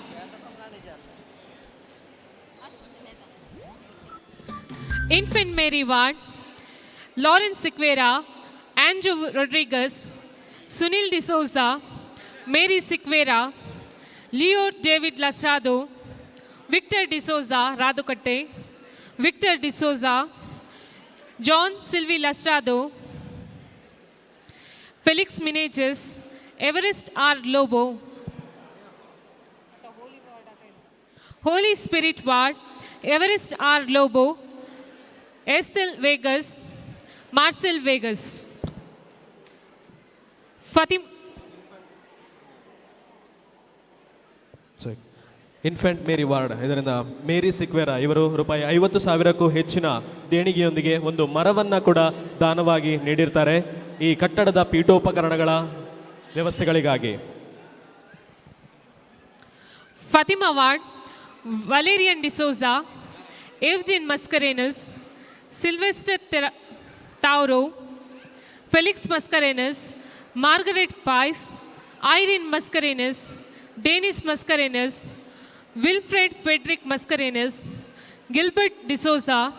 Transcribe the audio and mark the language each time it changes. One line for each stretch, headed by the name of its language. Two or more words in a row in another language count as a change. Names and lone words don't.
Kannada: Infant Mary Ward, Lawrence Siqueira, Andrew Rodriguez, Sunil de Souza, Mary Siqueira, Leo David Lastrado, Victor de Souza, Radukatte, Victor de Souza, John Sylvie Lastrado, Felix Meneges, Everest R. Lobo, Holy Spirit Ward, Everest R. Lobo, Estelle Vegas, Marcel Vegas. ಇನ್ಫೆಂಟ್ ಮೇರಿ ವಾರ್ಡ್ ಇದರಿಂದ ಮೇರಿ ಸಿಕ್ವೆರಾ ಇವರು ರೂಪಾಯಿ 50,000ಕ್ಕೂ ಹೆಚ್ಚಿನ ದೇಣಿಗೆಯೊಂದಿಗೆ ಒಂದು ಮರವನ್ನ ಕೂಡ ದಾನವಾಗಿ ನೀಡಿರ್ತಾರೆ ಈ ಕಟ್ಟಡದ ಪೀಠೋಪಕರಣಗಳ ವ್ಯವಸ್ಥೆಗಳಿಗಾಗಿ. Fatima Ward, Valerian de Souza, Eugene Mascarenhas, Sylvester Tauro, Felix Mascarenhas, Margaret Pais, Irene Mascarenhas, Dennis Mascarenhas, Wilfred Frederick Mascarenhas, Gilbert de Souza,